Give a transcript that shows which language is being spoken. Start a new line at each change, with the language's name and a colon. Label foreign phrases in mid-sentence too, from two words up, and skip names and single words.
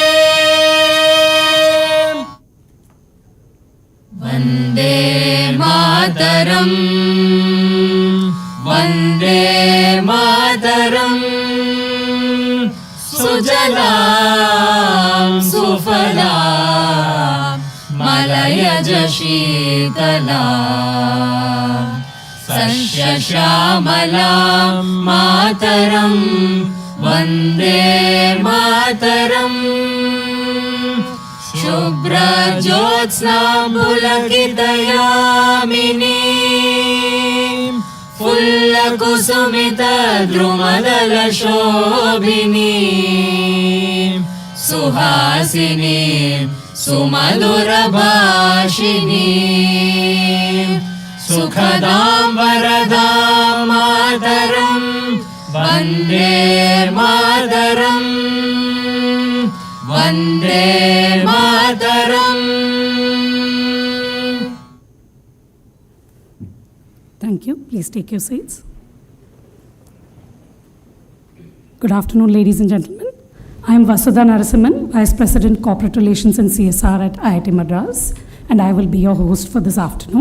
Sanskrit: वन्दे मातरम् वन्दे मातरम् सुजलां सुफलां मलयज शीतलां सस्यश्यामलां मातरं वन्दे मातरम् शुभ्रज्योत्स्नां पुलकितयामिनीं फुल्लकुसुमितद्रुमदलशोभिनीं सुहासिनीं सुमधुरभाषिनीं सुखदां वरदां मातरं वन्दे मातरम् वन्दे मातरम्.
English: Thank you. Please take your seats. Good afternoon, ladies and gentlemen. I am Vasudha Narasimhan, Vice President Corporate Relations and CSR at IIT Madras, and I will be your host for this afternoon.